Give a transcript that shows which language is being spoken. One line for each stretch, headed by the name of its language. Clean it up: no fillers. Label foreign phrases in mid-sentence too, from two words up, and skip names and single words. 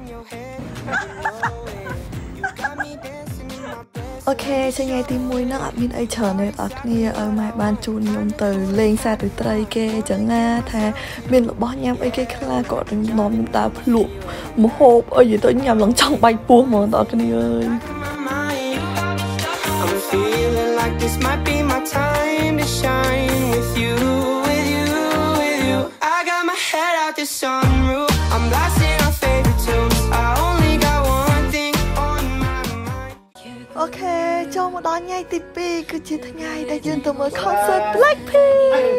Khmer: អូខេថ្ងៃទី1ហ្នឹងអត់មានអីច្រើនទេបងប្អូនឪម៉ែបានជូនខ្ញុំទៅលេងសាទិត្រីគេចឹងណាថាមានរបស់ញ៉ាំអីគេខ្លះគាត់នឹងនាំខ្ញុំដើរភ្លក់ម្ហូបអីទៅញ៉ាំឡើងចង់បាច់ពោះហ្មងបងប្អូនអើយ
English: Feeling like this might be my time to shine with you, with you, with you. I got my head out the sunroof. I'm blasting our favorite tunes. I only got one thing on my mind.
Khmer: Okay, ចូលមកដល់ថ្ងៃទី2គឺជាថ្ងៃដែលយើងទៅមើល concert Blackpink.